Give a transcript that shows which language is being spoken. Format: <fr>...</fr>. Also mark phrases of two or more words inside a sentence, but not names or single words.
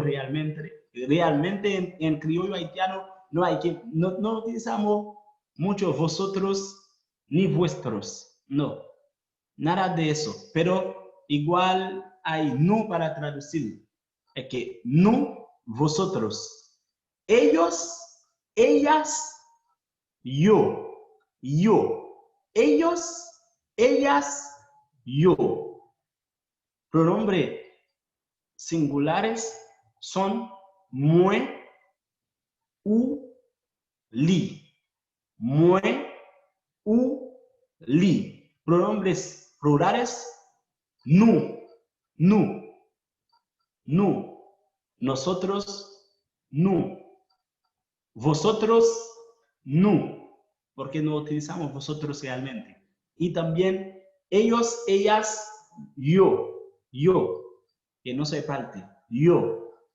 <es>realmente en criollo haitiano no utilizamos mucho vosotros ni vuestros, no, nada de eso, pero igual hay no para traducir, es que no, vosotros, ellos, ellas, yo, ellos, ellas, yo. Pronombres singulares son moi,</es> <ht>u, li. Moi, u, li.</ht> <es>Pronombres plurales, nu, nosotros, nu. Vosotros, nu, porque no utilizamos vosotros realmente. Y también ellos, ellas, yo, que no soy parte, yo.</es>